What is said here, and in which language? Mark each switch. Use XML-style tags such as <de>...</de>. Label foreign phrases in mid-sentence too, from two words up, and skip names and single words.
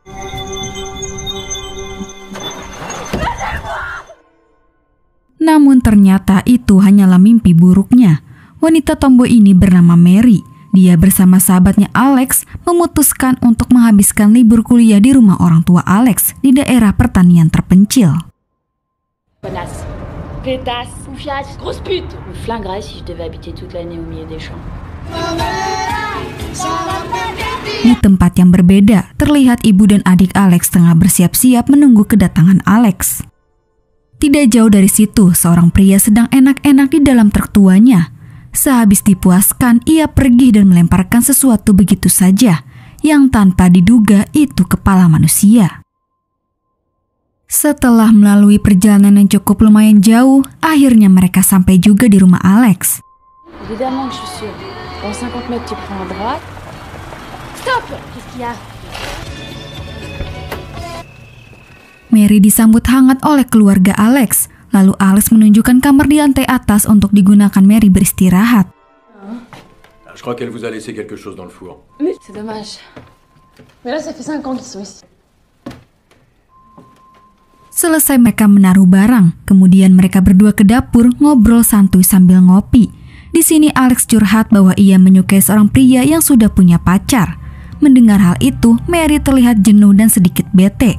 <id>Namun ternyata itu hanyalah mimpi buruknya. Wanita tomboy ini bernama Mary. Dia bersama sahabatnya Alex memutuskan untuk menghabiskan libur kuliah di rumah orang tua Alex di daerah pertanian terpencil.</id> <fr>Connasse. Pétasse. Confiance. Grosse pute. Me flinguerais si je devais habiter toute l'année au milieu des champs.</fr> <id>Di tempat yang berbeda, terlihat ibu dan adik Alex tengah bersiap-siap menunggu kedatangan Alex. Tidak jauh dari situ, seorang pria sedang enak-enak di dalam truk tuanya. Sehabis dipuaskan, ia pergi dan melemparkan sesuatu begitu saja, yang tanpa diduga itu kepala manusia. Setelah melalui perjalanan yang cukup lumayan jauh, akhirnya mereka sampai juga di rumah Alex.</id> <fr>Évidemment que je suis sûre. Dans 50 mètres, tu prends à droite. Stop! Qu'est-ce qu'il y a?</fr> <id>Mary disambut hangat oleh keluarga Alex. Lalu Alex menunjukkan kamar di lantai atas untuk digunakan Mary beristirahat.</id> <fr>Je crois qu'elle vous a laissé quelque chose dans le four. Mais c'est dommage. Mais là, ça fait 5 ans qu'ils sont ici.</fr> <id>Selesai mereka menaruh barang, kemudian mereka berdua ke dapur ngobrol santuy sambil ngopi. Di sini Alex curhat bahwa ia menyukai seorang pria yang sudah punya pacar. Mendengar hal itu, Mary terlihat jenuh dan sedikit bete.</id>